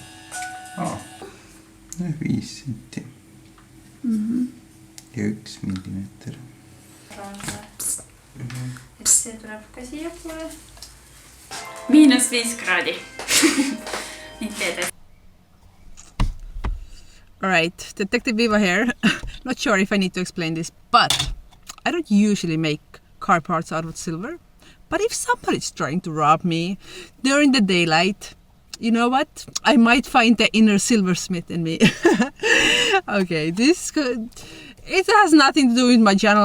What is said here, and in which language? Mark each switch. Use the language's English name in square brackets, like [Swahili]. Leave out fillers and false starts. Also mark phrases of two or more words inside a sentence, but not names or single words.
[Estonian] 5 senti. Ja 1 millimeeter. Et see tuleb ka siia poole. -5 kraadi. Nüüd teed. [English] Alright, Detective Viive here. Not sure if I need to explain this, but I don't usually make car parts out of silver. But if somebody's trying to rob me during the daylight, you know what? I might find the inner silversmith in me. Okay, it has nothing to do with my channel.